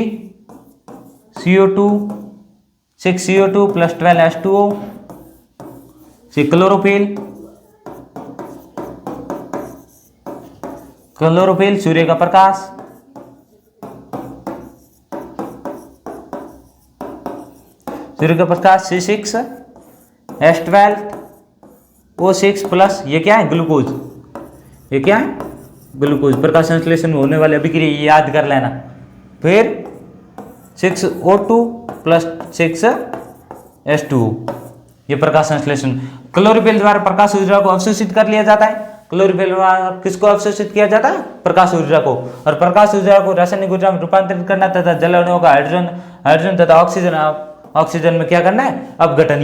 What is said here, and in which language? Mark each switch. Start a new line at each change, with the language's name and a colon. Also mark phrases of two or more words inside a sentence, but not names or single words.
Hindi: CO2 6CO2 + 12 H2O, क्लोरोफिल सूर्य का प्रकाश, C6H12O6 प्लस ये क्या है, ग्लूकोज। ये क्या है, ग्लूकोज। प्रकाश संश्लेषण में होने वाले अभिक्रिया ये याद कर लेना। फिर 6O2 + 6H2O, ये प्रकाश संश्लेषण। क्लोरोफिल द्वारा प्रकाश ऊर्जा को अवशोषित कर लिया जाता है। क्लोरोफिल द्वारा किसको अवशोषित किया जाता है, प्रकाश ऊर्जा को। और प्रकाश ऊर्जा को रासायनिक ऊर्जा में रूपांतरित करना तथा जल अणुओं का हाइड्रोजन तथा ऑक्सीजन में क्या करना है, अपघटन।